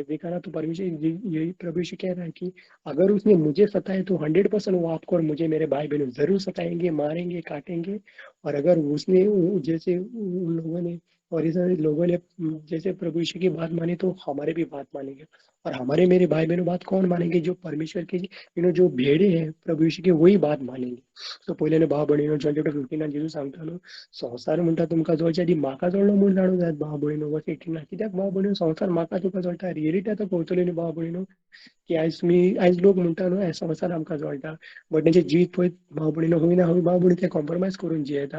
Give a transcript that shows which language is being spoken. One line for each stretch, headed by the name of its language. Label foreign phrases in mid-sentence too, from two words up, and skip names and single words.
Hindi: देखा ना, तो परमेश्वर यही प्रभु यीशु कह रहा है कि अगर उसने मुझे सताया तो 100% वो आपको और मुझे मेरे भाई बहनों जरूर सताएंगे, मारेंगे, काटेंगे. और अगर उसने जैसे उन लोगों ने और इस लोगों ने जैसे प्रभु यीशु की बात मानी तो हमारे भी बात मानेंगे. और हमारे मेरे भाई बहनों बात कौन मानेंगे? जो परमेश्वर के जो भेड़े हैं प्रभु यीशु की, वही बात मानेंगे.
Konkani: सो पहिले भाव बहिणीनो, जॉन चॅप्टर 15 जेजू सांगताना संसार म्हणटा तुमका जवळच्या आधी म्हाका जोडलो म्हणून जाणू जात भाव बहिणो. वर्स 18 कित्याक भाव बहिणो संसार म्हाका तुका जोडटा? रिअलिटी आतां कळतली न्ही भाव बहिणो, की आयज लोक म्हणटा न्हू हे संवसार आमकां जोडटा, बट तेंचे जिवीत पळयत भाव भयणीनो, हूंय ना हूंय भाव भयणी ते कॉम्प्रोमायज करून जियेता.